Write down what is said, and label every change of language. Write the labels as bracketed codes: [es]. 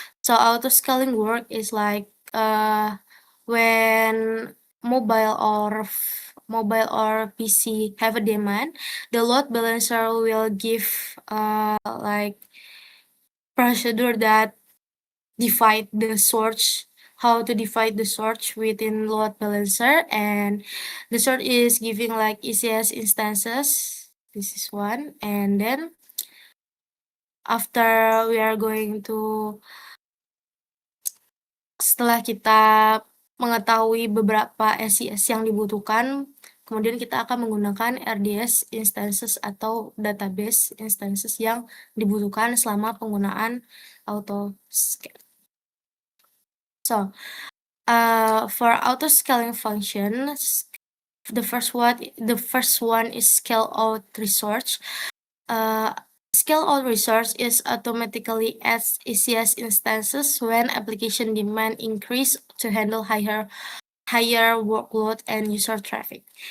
[en] So auto-scaling work is like when mobile or PC have a demand, the load balancer will give like procedure that divide the source, how to divide the source within load balancer, and the source is giving like ECS instances. This is one, and then after we are going to [id] Setelah kita mengetahui beberapa SIS yang dibutuhkan, kemudian kita akan menggunakan RDS instances atau database instances yang dibutuhkan selama penggunaan auto-scaling. [en] So, for auto-scaling functions, the first one is scale out resource. Scale out resource is automatically adds ECS instances when application demand increase to handle higher workload and user traffic.